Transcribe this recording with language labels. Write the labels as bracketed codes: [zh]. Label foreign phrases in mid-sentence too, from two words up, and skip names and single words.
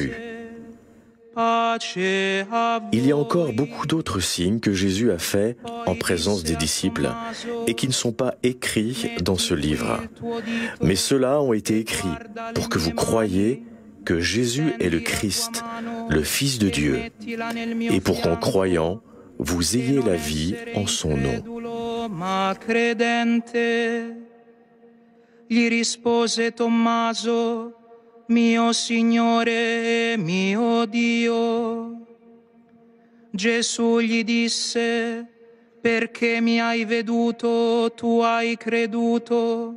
[fr] » Il y a encore beaucoup d'autres signes que Jésus a faits en présence des disciples et qui ne sont pas écrits dans ce livre. Mais ceux-là ont été écrits pour que vous croyiez que Jésus est le Christ, le Fils de Dieu, et pour qu'en croyant, vous ayez la vie en son nom. [it] Gli rispose Tommaso, mio Signore e mio Dio. Gesù gli disse, perché mi hai veduto, tu hai creduto.